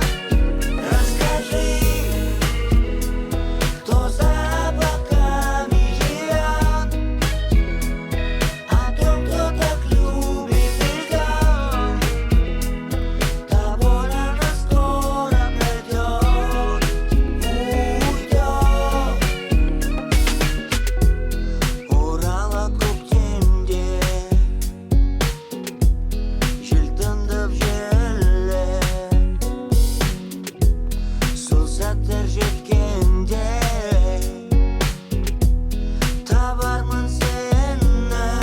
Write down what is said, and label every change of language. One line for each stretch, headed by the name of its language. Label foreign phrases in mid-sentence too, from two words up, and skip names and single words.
Russian: Расскажи, кто за облаками живет, о том, кто так любит и ждет. Та боль, она скоро пройдет, уйдет.
Kazakh: Урала көктемде жел тыңдап желе, сол сәттер жеткенде табармын сені.